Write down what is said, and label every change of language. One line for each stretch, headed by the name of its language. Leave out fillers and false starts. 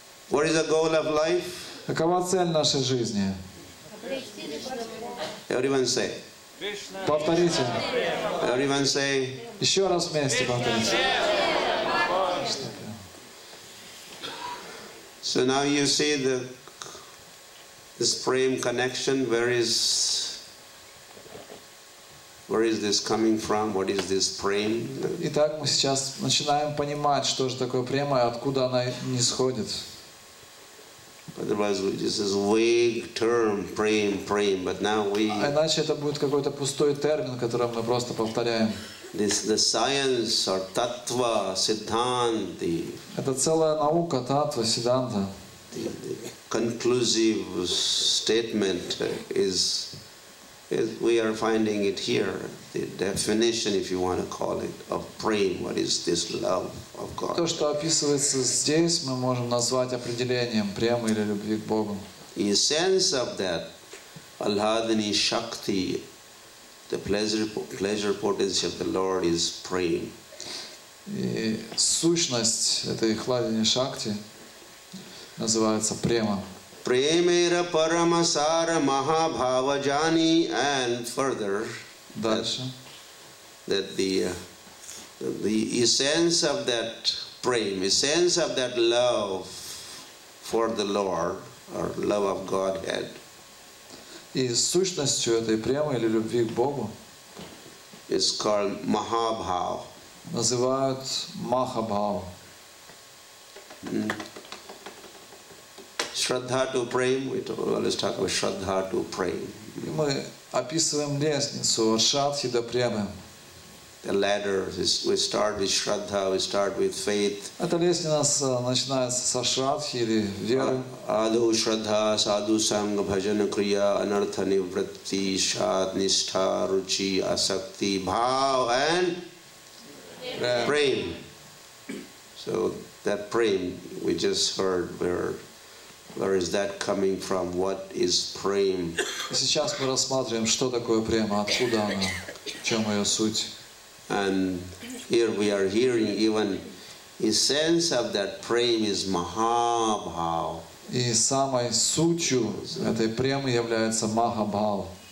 English: What is the goal of life?
Russian: Какова цель нашей жизни?
English: Everyone say.
Russian: Повторите.
English: Everyone say.
Russian: Еще раз вместе повторите.
English: So now you see this prem connection. Where is this coming from? What is this prem?
Russian: Итак, мы сейчас начинаем понимать, что же такое према и откуда она нисходит.
English: Otherwise, this is vague term, prem. But now we.
Russian: А иначе это будет какой-то пустой термин, который мы просто повторяем.
English: The science or tattva, siddhanti.
Russian: Это целая наука, татва, сиданта.
English: The conclusive statement is we are finding it here. The definition, if you want to call it, of prem. What is this love of God?
Russian: То, что описывается здесь, мы можем назвать определением премы или любви к Богу.
English: The essence of that Alhadani Shakti, the pleasure potency of the Lord is prem.
Russian: И сущность этой хладини шакти называется према.
Bangla: Premera paramasara mahabhavajani,
English: and further
Russian: Дальше.
English: that the essence of that prema, essence of that love for the Lord, or love of Godhead,
Russian: И сущностью этой премы или любви к Богу
English: is called Mahabhav.
Russian: называют Махабхав.
English: Shraddha to prem, we always talk about Shraddha to prem.
Russian: И мы описываем лестницу от Шрадхи до Премы.
English: The ladder is, we start with Shraddha, we start with faith.
Russian: Эта лестница начинается со Шрадхи или веры.
Sanskrit: Adu Shraddha, Sadhu Sangha, Bhajan Kriya, Anartha Nivritti, Shad, Nishtha, Ruchi, Asakti, Bhav, and Prem.
English: So that Prem, we just heard, where is that coming from? What is Prem?
Russian: И сейчас мы рассматриваем, что такое према, откуда она, в чем ее суть.
English: And here we are hearing even essence of that Prem is Mahabhav.
Russian: И самой сутью этой премы является Махабхав.